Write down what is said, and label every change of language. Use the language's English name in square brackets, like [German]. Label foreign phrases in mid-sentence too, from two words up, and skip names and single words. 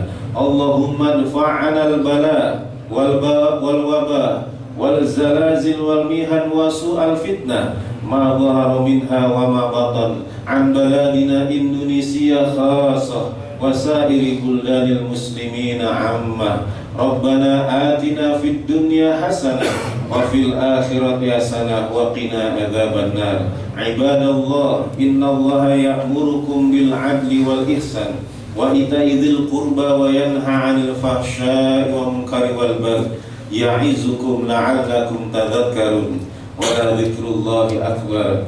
[Arabic] اللهم ادفع عنا البلاء والوباء والزلازل والمحن وسوء الفتنة ما ظهر منها وما بطن عن بلدنا إندونيسيا خاصة وسائر بلدان المسلمين عامة. ربنا آتنا في الدنيا حسنة وفي الآخرة حسنة وقنا عذاب النار. عباد الله إن الله يأمركم بالعدل والإحسان وإيتاء ذي القربى وينهى عن الفحشاء والمنكر والبغي يعظكم لعلكم تذكرون. ولذكر الله أكبر.